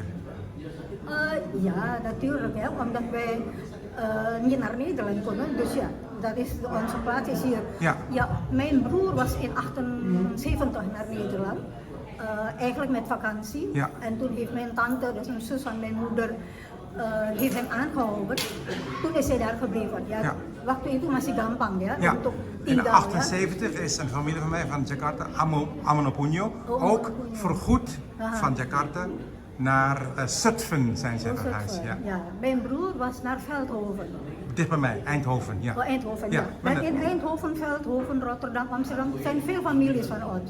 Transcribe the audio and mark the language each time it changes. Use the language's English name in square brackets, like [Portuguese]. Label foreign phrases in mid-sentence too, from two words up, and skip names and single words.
[Dutch] Ja, natuurlijk, hè, omdat wij niet naar Nederland konden. Dus ja, dat is onze plaats is hier. Ja. Mijn broer was in 78 naar Nederland. Eigenlijk met vakantie. Ja. En toen heeft mijn tante, dus een zus van mijn moeder, heeft hem aangehouden. Toen is hij daar gebleven. Ja. Ja. [Indonesian] Waktu itu masih gampang ya, [Dutch] Ja, [Indonesian] untuk in tinggal. [Dutch] 78 is een familie van mij van Jakarta, Amanopunyo, ook voorgoed van Jakarta naar Zutphen zijn ze verhuisd. Ja. Ja. Mijn broer was naar Veldhoven. Dicht bij mij, Eindhoven. Ja. Oh, Eindhoven, Ja, ja. maar En in Eindhoven, Veldhoven, Rotterdam, Amsterdam zijn veel families van ons.